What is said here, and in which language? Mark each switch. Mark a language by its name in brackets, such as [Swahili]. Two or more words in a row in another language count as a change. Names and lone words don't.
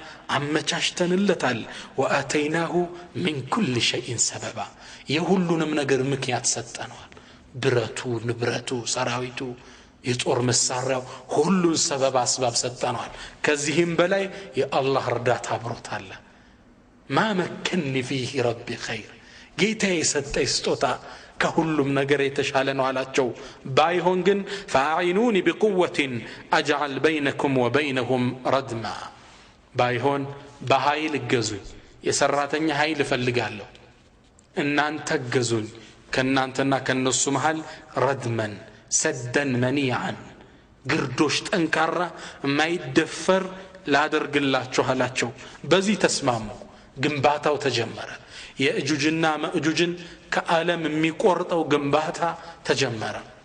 [Amharic] አመቻችተንለታል [Arabic] وآتيناه من كل شيء سببا [Amharic] የሁሉንም ነገር ምክንያት ሰጠነዋል ብረቱ ንብረቱ ሰራዊቱ የጦር መሳሪያው ሁሉን ሰበብ አስባብ ሰጠነዋል ከዚህም በላይ የአላህ እርዳታ አብሮታል [Arabic] ما مكنني فيه ربي خير [Amharic] ጌታዬ ሰጠኝ ስጦታ ከሁሉም ነገር የተሻለ ነው አላቸው ባይሆን ግን [Arabic] فاعينوني بقوة اجعل بينكم وبينهم ردما [Amharic] ባይሆን በኃይል እገዙኝ የሰራተኛ ኃይል ፈልጋለሁ እናንተ እገዙኝ ከናንተና ከነሱ መሃል ረድመን ሰደን መንያን ግርዶሽ ጠንካራ የማይደፈር ላደርግላችሁ አላቸው በዚህ ተስማሙ ግንባታው ተጀመረ የእጁጅና መእጁጅን ከዓለም የሚቆርጠው ግንባታ ተጀመረ